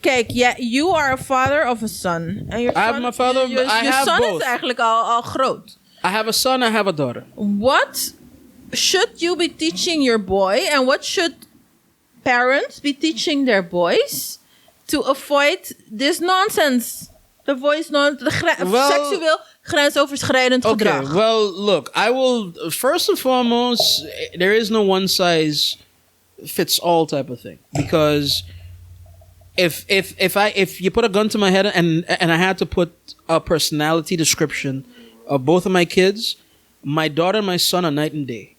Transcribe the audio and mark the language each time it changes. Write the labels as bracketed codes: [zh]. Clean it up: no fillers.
[en] Kijk, you are a father of a son. And your son, I have my father. I have son both. [nl] Is eigenlijk al groot. [en] I have a son. I have a daughter. What should you be teaching your boy, and what should parents be teaching their boys to avoid this nonsense? [nl] The seksueel grensoverschrijdend gedrag. [en] Well, look, I will first and foremost. There is no one size fits all type of thing, because if you put a gun to my head and I had to put a personality description of both of my kids, my daughter and my son are night and day.